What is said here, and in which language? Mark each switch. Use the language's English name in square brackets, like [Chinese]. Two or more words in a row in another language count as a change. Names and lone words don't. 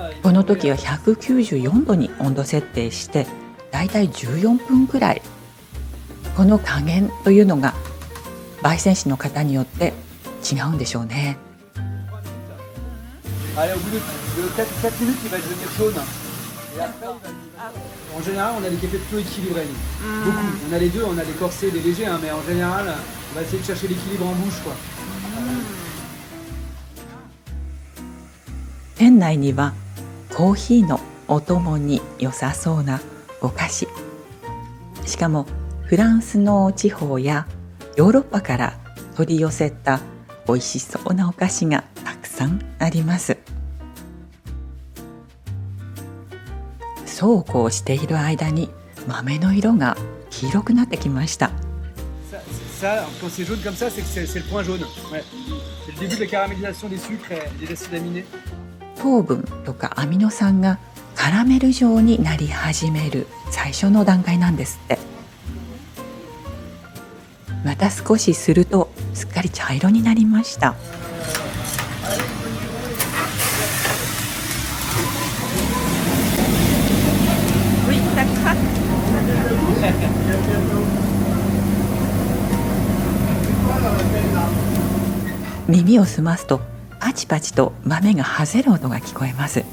[Japanese] この時は194度に温度設定してだいたい14分くらい。この加減というのが焙煎士の方によって違うんでしょうね。 [French] Allez, au bout de 4 minutes, il va devenir jaune. Et après, en général, on a des cafés plutôt équilibrés. Beaucoup. On a les deux, on a des corsés et des légers, hein, mais en général, on va essayer de chercher l'équilibre en bouche, quoi. [Japanese] 店内にはコーヒーのお供に良さそうなお菓子、しかもフランスの地方やヨーロッパから取り寄せた美味しそうなお菓子がたくさんあります。そうこうしている間に豆の色が黄色くなってきました。 [French] Ça, quand c'est jaune comme ça, c'est que c'est le point jaune. Ouais. C'est le début de la caramélisation des sucres et des acides aminés. [Japanese] 糖分とかアミノ酸がカラメル状になり始める最初の段階なんですって。また少しするとすっかり茶色になりました。耳を澄ますとパチパチと豆がはぜる音が聞こえます。